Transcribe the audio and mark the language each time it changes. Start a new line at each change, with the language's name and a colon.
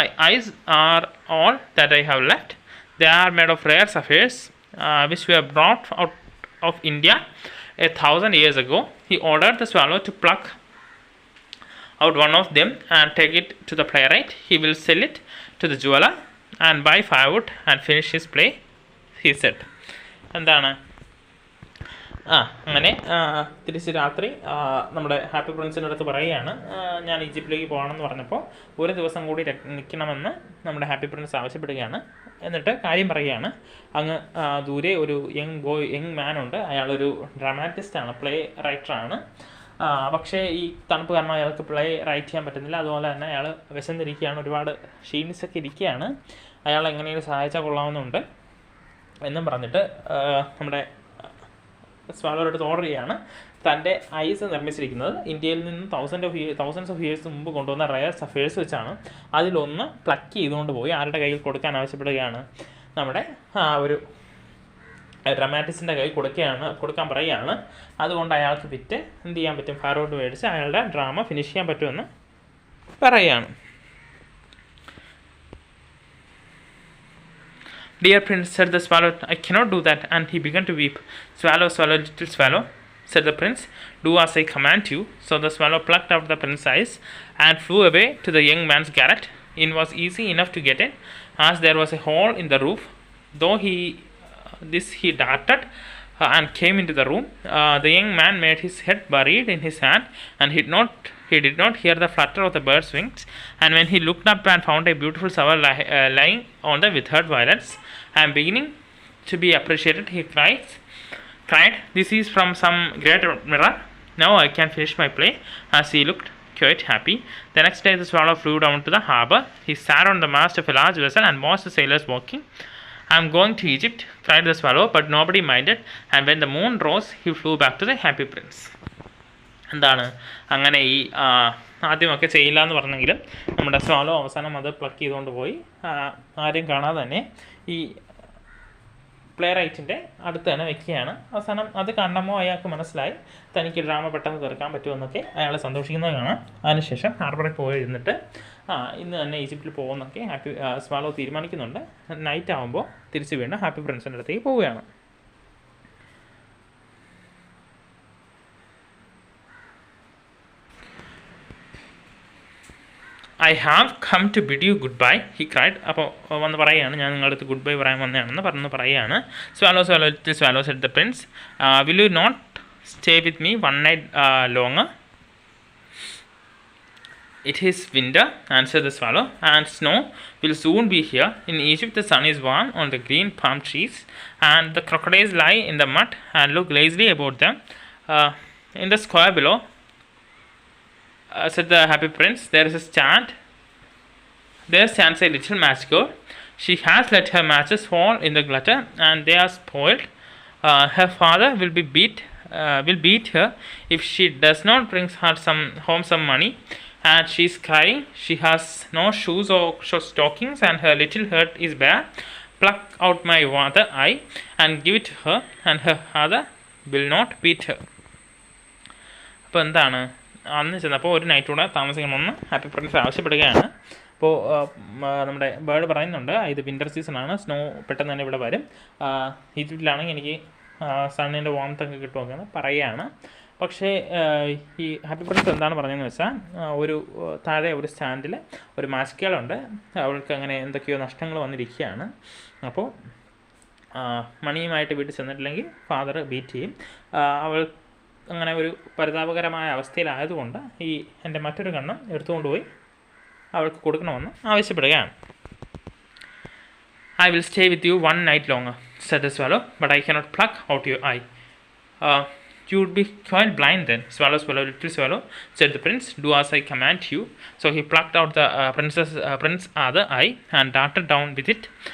English: My eyes are all that I have left. They are made of rare sapphires, which were brought out of India 1,000 years ago. He ordered the swallow to pluck out one of them and take it to the playwright. He will sell it to the jeweler and buy firewood and finish his play, he said.
Malayalam: എന്താണ് അങ്ങനെ തിരിച്ച് രാത്രി നമ്മുടെ happy പ്രിൻസിൻ്റെ അടുത്ത് പറയുകയാണ്, ഞാൻ ഈജിപ്തിലേക്ക് പോകണമെന്ന് പറഞ്ഞപ്പോൾ ഒരു ദിവസം കൂടി നിൽക്കണമെന്ന് നമ്മുടെ ഹാപ്പി പ്രിൻസ് ആവശ്യപ്പെടുകയാണ്. എന്നിട്ട് കാര്യം പറയുകയാണ്, അങ്ങ് ദൂരെ ഒരു യങ് മാൻ ഉണ്ട്. അയാളൊരു ഡ്രാമാറ്റിസ്റ്റാണ്, പ്ലേ റൈറ്ററാണ്. പക്ഷേ ഈ തണുപ്പ് കാരണം അയാൾക്ക് പ്ലേ റൈറ്റ് ചെയ്യാൻ പറ്റുന്നില്ല. അതുപോലെ തന്നെ അയാൾ വിശന്നിരിക്കുകയാണ്, ഒരുപാട് ക്ഷീണിച്ചൊക്കെ ഇരിക്കുകയാണ്. അയാൾ എങ്ങനെയും സഹായിച്ചാൽ കൊള്ളാവുന്നുണ്ട് എന്നും പറഞ്ഞിട്ട് നമ്മുടെ സ്വാലോയുടെ അടുത്ത് ഓർഡർ ചെയ്യുകയാണ്. തൻ്റെ ഐസ് നിർമ്മിച്ചിരിക്കുന്നത് ഇന്ത്യയിൽ നിന്ന്
English: thousands of years
Malayalam: മുമ്പ് കൊണ്ടുവന്ന
English: rare sapphires
Malayalam: വെച്ചാണ്. അതിലൊന്ന് പ്ലക്ക് ചെയ്തുകൊണ്ട് പോയി ആരുടെ കയ്യിൽ കൊടുക്കാൻ ആവശ്യപ്പെടുകയാണ്, നമ്മുടെ ഒരു ഡ്രാമാറ്റിസ്റ്റിൻ്റെ കയ്യിൽ കൊടുക്കാൻ പറയുകയാണ്. അതുകൊണ്ട് അയാൾക്ക് വിറ്റ് എന്ത് ചെയ്യാൻ പറ്റും, ഫാരോട്ട് മേടിച്ച് അയാളുടെ ഡ്രാമ ഫിനിഷ് ചെയ്യാൻ പറ്റുമെന്ന് പറയുകയാണ്.
English: Dear prince, said the swallow, I cannot do that. And he began to weep. Swallow, swallow, little swallow, said the prince, do as I command you. So the swallow plucked out the prince's eyes and flew away to the young man's garret. It was easy enough to get in, as there was a hole in the roof. Though he darted and came into the room. The young man made his head buried in his hand, and he did not hear the flutter of the bird's wings. And when he looked up and found a beautiful shower lying on the withered violets and beginning to be appreciated, he cried, this is from some great mirror. Now I can finish my play. As he looked quite happy. The next day the swallow flew down to the harbour. He sat on the mast of a large vessel and watched the sailors walking. I am going to Egypt, cried the swallow, but nobody minded. And when the moon rose, he flew back to the happy prince.
Malayalam: എന്താണ് അങ്ങനെ ഈ ആദ്യമൊക്കെ ചെയ്യില്ല എന്ന് പറഞ്ഞെങ്കിലും നമ്മുടെ swallow അവസാനം അത് പ്ലക്ക് ചെയ്തുകൊണ്ട് പോയി ആരും കാണാതെ തന്നെ ഈ പ്ലേ റൈറ്റിൻ്റെ അടുത്ത് തന്നെ വെക്കുകയാണ്. അവസാനം അത് കണ്ടപ്പോൾ അയാൾക്ക് മനസ്സിലായി തനിക്ക് ഡ്രാമ പെട്ടെന്ന് തീർക്കാൻ പറ്റുമെന്നൊക്കെ അയാൾ സന്തോഷിക്കുന്നത് കാണാം. അതിനുശേഷം ഹാർബറിൽ പോയി ഇരുന്നിട്ട് ഇന്ന് തന്നെ ഈജിപ്തിൽ പോകുമെന്നൊക്കെ സ്വാലോ തീരുമാനിക്കുന്നുണ്ട്. നൈറ്റ് ആകുമ്പോൾ തിരിച്ച് വീണ്ടും ഹാപ്പി പ്രിൻസിൻ്റെ അടുത്തേക്ക് പോവുകയാണ്.
English: I have come to bid you goodbye, he cried.
Malayalam: അപ്പോൾ വന്ന് പറയുകയാണ്, ഞാൻ നിങ്ങളുടെ അടുത്ത് ഗുഡ് ബൈ പറയാൻ വന്നതാണെന്ന് പറയുകയാണ്.
English: Swallow, swallow, little swallow, said the prince. Will you not stay with me one night longer? It is winter, answered the swallow, and snow will soon be here. In Egypt the sun is warm on the green palm trees, and the crocodiles lie in the mud and look lazily about them. In the square below, said the happy prince, there is a stand There stands a little match girl. She has let her matches fall in the gutter, and they are spoiled. Her father will beat her if she does not bring her home some money. And she is crying. She has no shoes or stockings, and her little hurt is bare. Pluck out my other eye and give it to her, and her father will not beat her.
Malayalam: അപ്പോൾ എന്താണ്, അന്ന് ചെന്നപ്പോൾ ഒരു night കൂടെ താമസിക്കണമെന്ന് happy Prince ആവശ്യപ്പെടുകയാണ്. അപ്പോൾ നമ്മുടെ bird പറയുന്നുണ്ട്, ഇത് വിൻ്റർ സീസണാണ്, സ്നോ പെട്ടെന്ന് തന്നെ ഇവിടെ വരും, ഈജിപ്തിലാണെങ്കിൽ എനിക്ക് സണ്ണിൻ്റെ വാംത്തൊക്കെ കിട്ടുമൊക്കെയാണ് പറയുകയാണ്. പക്ഷേ ഈ ഹാപ്പി പ്രിൻസ് എന്താണ് പറഞ്ഞതെന്ന് വെച്ചാൽ, ഒരു താഴെ ഒരു സ്റ്റാൻഡിൽ ഒരു മാസ്കുകളുണ്ട്, അവൾക്ക് അങ്ങനെ എന്തൊക്കെയോ നഷ്ടങ്ങൾ വന്നിരിക്കുകയാണ്. അപ്പോൾ മണിയുമായിട്ട് വീട്ടിൽ ചെന്നിട്ടില്ലെങ്കിൽ
English: father beat
Malayalam: ചെയ്യും. അവൾ അങ്ങനെ ഒരു പരിതാപകരമായ അവസ്ഥയിലായതുകൊണ്ട് ഈ എൻ്റെ മറ്റൊരു കണ്ണം എടുത്തുകൊണ്ടുപോയി അവൾക്ക് കൊടുക്കണമെന്ന് ആവശ്യപ്പെടുകയാണ്.
English: I will stay with you one night longer, said the swallow, but I cannot pluck out your eye. You would be quite blind then. Swallow, swallow, little swallow, said the prince. Do as I command you. So he plucked out the prince's other eye and darted down with it.